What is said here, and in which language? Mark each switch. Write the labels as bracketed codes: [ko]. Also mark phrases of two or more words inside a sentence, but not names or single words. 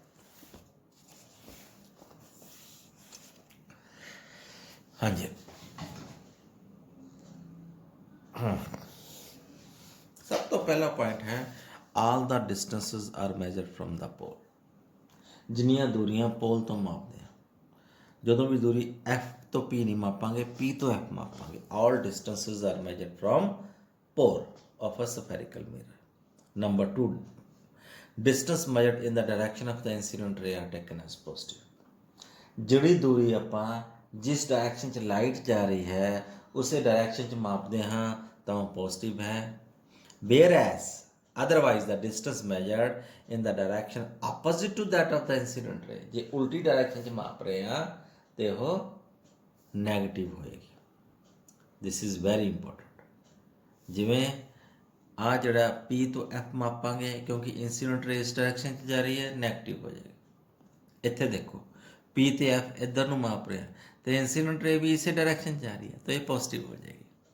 [pa] ਹਾਂਜੀ, ਸਭ ਤੋਂ ਪਹਿਲਾ ਪੁਆਇੰਟ ਹੈ [en] all the distances are measured from the pole. [pa] ਜਿੰਨੀਆਂ ਦੂਰੀਆਂ ਪੋਲ ਤੋਂ ਮਾਪਦੇ ਆ, ਜਦੋਂ ਵੀ ਦੂਰੀ F ਤੋਂ P ਨਹੀਂ ਮਾਪਾਂਗੇ, P ਤੋਂ F ਮਾਪਾਂਗੇ। [en] all distances are measured from pole of a spherical mirror. [pa] ਨੰਬਰ 2, [en] distance measured in the direction of the incident ray are taken as positive। [pa] ਜਿਹੜੀ ਦੂਰੀ ਆਪਾਂ ਜਿਸ ਡਾਇਰੈਕਸ਼ਨ 'ਚ ਲਾਈਟ ਜਾ ਰਹੀ ਹੈ ਉਸੇ ਡਾਇਰੈਕਸ਼ਨ 'ਚ ਮਾਪਦੇ ਹਾਂ ਤਾਂ ਉਹ ਪੋਜ਼ਿਟਿਵ ਹੈ। [en] whereas otherwise the distance measured in the direction opposite to that of the incident ray, [pa] ਜੇ ਉਲਟੀ ਡਾਇਰੈਕਸ਼ਨ 'ਚ ਮਾਪ ਰਹੇ ਹਾਂ ਤੇ ਉਹ ਨੈਗੇਟਿਵ ਹੋਏਗੀ। [en] this is very important. [pa] ਜਿਵੇਂ ਆ ਜਿਹੜਾ P ਤੋਂ F ਮਾਪਾਂਗੇ, ਕਿਉਂਕਿ [en] incident ray [pa] ਇਸ ਡਾਇਰੈਕਸ਼ਨ 'ਚ ਜਾ ਰਹੀ ਹੈ, ਨੈਗੇਟਿਵ ਹੋ ਜਾਏਗੀ। ਇੱਥੇ ਦੇਖੋ P ਤੇ F ਇੱਧਰ ਨੂੰ ਮਾਪ ਰਿਹਾ ਤੇ [en] incident ray [pa] ਵੀ ਇਸੇ ਡਾਇਰੈਕਸ਼ਨ 'ਚ ਜਾ ਰਹੀ ਹੈ, ਤਾਂ ਇਹ ਪੋਜ਼ਿਟਿਵ ਹੋ ਜਾਏਗੀ।